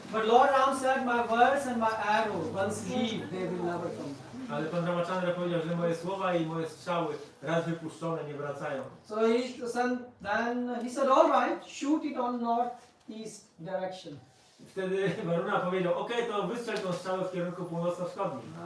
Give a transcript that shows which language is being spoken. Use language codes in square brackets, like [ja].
[en] But Lord Ram said, "My words and my arrows, once leave, they will never come back." [pl] Ale pan Ramachandra powiedział, że moje słowa i moje strzały raz wypuszczone nie wracają. [en] So then he said, "All right, shoot it on northeast direction." [pl] Wtedy Varuna powiedział: okej, to wystrzel tą strzałę w kierunku północno-wschodnim.